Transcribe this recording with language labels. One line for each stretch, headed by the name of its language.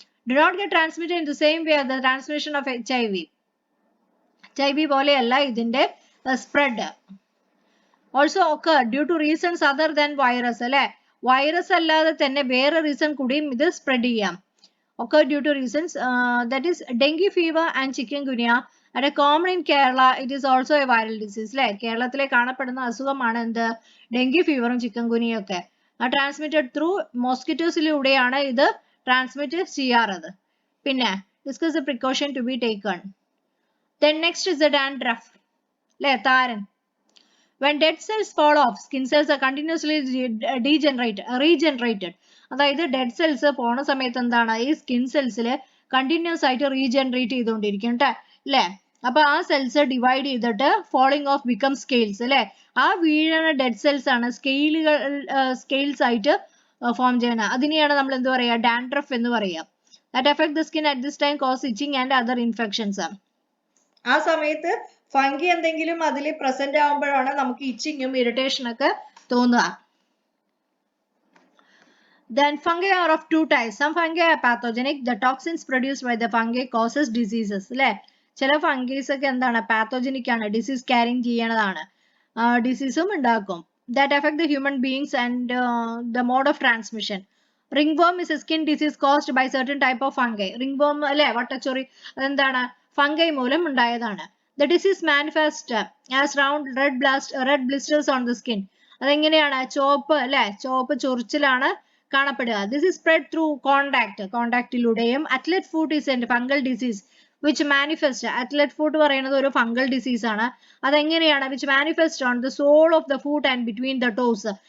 English: Do not get transmitted in the same way the transmission of HIV.
Malayalam: HIV പോലെയല്ല ഇതിന്റെ spread.
English: Also occur due to reasons other than virus, അല്ലെ?
Malayalam: Virus അല്ലാതെ തന്നെ വേറെ reason കൂടിയും ഇത് സ്പ്രെഡ് ചെയ്യാം.
English: occur due to reasons that is dengue fever and chikungunya are common in Kerala. It is also a viral disease, അല്ലെ?
Malayalam: കേരളത്തിലെ കാണപ്പെടുന്ന അസുഖമാണ് എന്ത്? ഡെങ്കി ഫീവറും ചിക്കൻഗുനിയും ഒക്കെ. ട്രാൻസ്മിറ്റഡ് ത്രൂ മോസ്കിറ്റോസിലൂടെയാണ് ഇത് ട്രാൻസ്മിറ്റ് ചെയ്യാറത്.
English: പിന്നെ discuss the precaution to be taken. Then next is the dandruff, അല്ലെ? താരൻ. When dead cells fall off, skin cells are continuously regenerated.
Malayalam: അതായത് ഡെഡ് സെൽസ് പോണ സമയത്ത് എന്താണ്? ഈ സ്കിൻ സെൽസിൽ കണ്ടിന്യൂസ് ആയിട്ട് റീജനറേറ്റ് ചെയ്തുകൊണ്ടിരിക്കും ട്ടോ അല്ലേ. അപ്പൊ ആ സെൽസ് ഡിവൈഡ് ചെയ്തിട്ട്
English: falling off become scales
Malayalam: അല്ലെ. ആ വീഴുന്ന ഡെഡ് സെൽസ് ആണ് സ്കെയിൽസ് ആയിട്ട് ഫോം ചെയ്യുന്നത്. അതിനെയാണ് നമ്മൾ എന്ത് പറയാ, ഡാൻഡ്രഫ് എന്ന് പറയാ.
English: That affect the skin at this time cause itching and other infections.
Malayalam: ആ സമയത്ത് ഫംഗി എന്തെങ്കിലും അതിൽ പ്രസന്റ് ആവുമ്പോഴാണ് നമുക്ക് ഇച്ചിങ്ങും ഇറിറ്റേഷൻ ഒക്കെ തോന്നുക.
English: Then fungi are of two types. Some fungi are pathogenic. The toxins produced by the fungi causes diseases.
Malayalam: അല്ലെ, ചില ഫംഗീസ് ഒക്കെ എന്താണ്, പാത്തോജനിക് ആണ്, ഡിസീസ് ക്യാരിങ് ചെയ്യണതാണ്, ഡിസീസും ഉണ്ടാക്കും.
English: That affect the human beings and the mode of transmission. Ringworm is a skin disease caused by certain type of fungi.
Malayalam: Ringworm അല്ലെ, വട്ടച്ചൊറി, അതെന്താണ്, fungi മൂലം ഉണ്ടായതാണ്.
English: The disease manifest as round red blisters on the skin.
Malayalam: അതെങ്ങനെയാണ്, ചോപ്പ് അല്ലെ, ചോപ്പ് ചൊറിച്ചിലാണ് കാണപ്പെടുക.
English: This is spread through
Malayalam: കോണ്ടാക്റ്റിലൂടെയും.
English: Athlete foot is a fungal disease which manifest.
Malayalam: Athlete foot പറയുന്നത് ഒരു fungal disease ആണ്. അതെങ്ങനെയാണ്,
English: which manifest on the sole of the foot and between the toes.